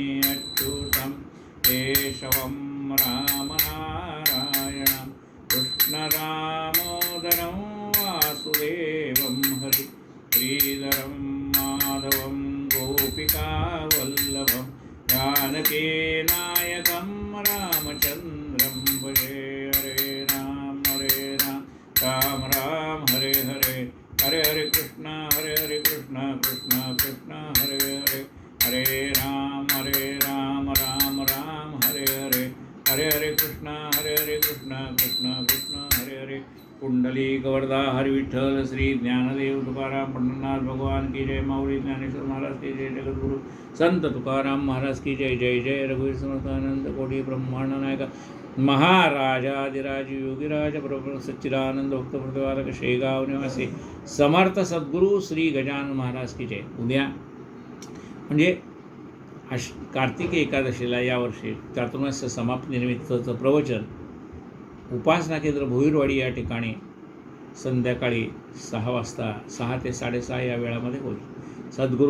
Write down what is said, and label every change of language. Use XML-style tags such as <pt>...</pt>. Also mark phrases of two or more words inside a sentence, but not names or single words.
<sa>अच्युतं केशवं रामनारायणं कृष्णदामोदरं वासुदेवं हरि श्रीधरं माधवं गोपिकावल्लभं जानकीनायकं रामचन्द्रं भजे. हरे राम राम राम हरे हरे. हरे हरे कृष्ण कृष्ण कृष्ण हरे हरे. हरे राम राम राम हरे हरे. हरे हरे कृष्ण कृष्ण कृष्ण हरे हरे.</sa> <hi>कुंडली गवर्धा हरि विठ्ठल श्री ज्ञानदेव तुकाराम पंढरनाथ भगवान की जय. माऊली ज्ञानेश्वर महाराज की जय. जगद्गुरु संत तुकाराम महाराज की जय. जय जय रघुवीर समर्थानंद कोटी ब्रह्मांड नायक महाराजाधिराज योगीराज प्रभु सच्चिदानंद भक्त प्रतिपादक शेगाव निवासी समर्थ सद्गुरू श्री गजानन महाराज की जय.</hi> <mr>उद्या म्हणजे कार्तिकी एकादशीला यावर्षी चातुर्मास्य समाप्ती निमित्ताचं प्रवचन उपासना केंद्र भोईरवाडी या ठिकाणी संध्याकाळी 6 वाजता 6 ते 6:30 या वेळामध्ये होईल.</mr>